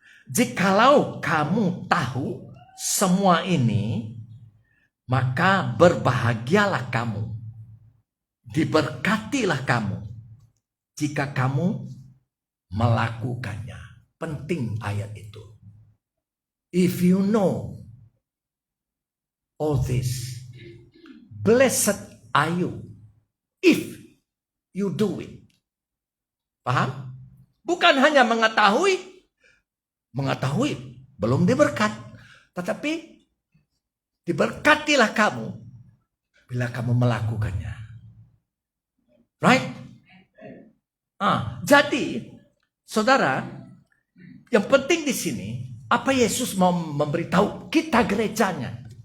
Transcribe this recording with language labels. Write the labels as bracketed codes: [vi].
[id] Jikalau kamu tahu semua ini, maka berbahagialah kamu, diberkatilah kamu jika kamu melakukannya. Penting ayat itu. [en] If you know all this, blessed are you if you do it. [id] Paham? Bukan hanya mengetahui belum diberkat, tetapi diberkatilah kamu bila kamu melakukannya. [en] Right? [id] Jadi, saudara, yang penting di sini, apa Yesus mau memberitahu kita gerejanya?